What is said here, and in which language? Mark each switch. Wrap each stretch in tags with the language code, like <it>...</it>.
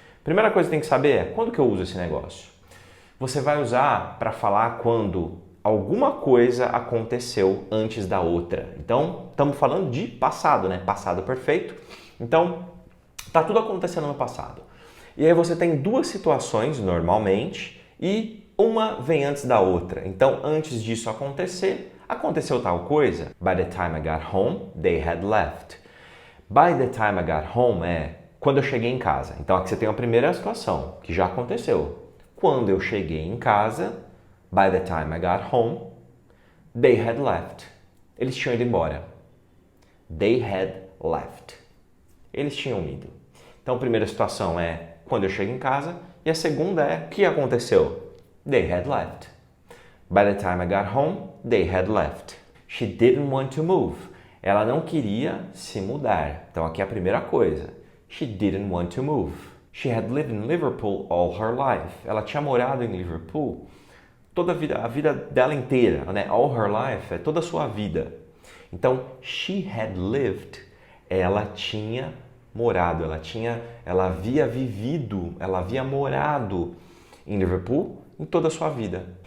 <pt>Primeira coisa que você tem que saber é quando que eu uso esse negócio. Você vai usar para falar quando alguma coisa aconteceu antes da outra. Então, estamos falando de passado, né? Passado perfeito. Então, tá tudo acontecendo no passado. E aí você tem duas situações normalmente e uma vem antes da outra. Então, antes disso acontecer, aconteceu tal coisa.</pt> <en>By the time I got home, they had left. By the time I got home</en> <pt>é quando eu cheguei em casa. Então, aqui você tem a primeira situação, que já aconteceu. Quando eu cheguei em casa,</pt> <en>by the time I got home, they had left.</en> <pt>Eles tinham ido embora.</pt> <en>They had left.</en> <pt>Eles tinham ido. Então, a primeira situação é quando eu chego em casa e a segunda é o que aconteceu?</pt> <en>They had left. By the time I got home, they had left. She didn't want to move.</en> <pt>Ela não queria se mudar. Então, aqui é a primeira coisa.</pt> <en>She didn't want to move. She had lived in Liverpool all her life.</en> <pt>Ela tinha morado em Liverpool toda a vida dela inteira, né?</pt> <en>All her life</en> <pt>é toda a sua vida. Então,</pt> <en>she had lived,</en> <pt>ela tinha morado, ela havia vivido, ela havia morado em Liverpool em toda a sua vida.</pt>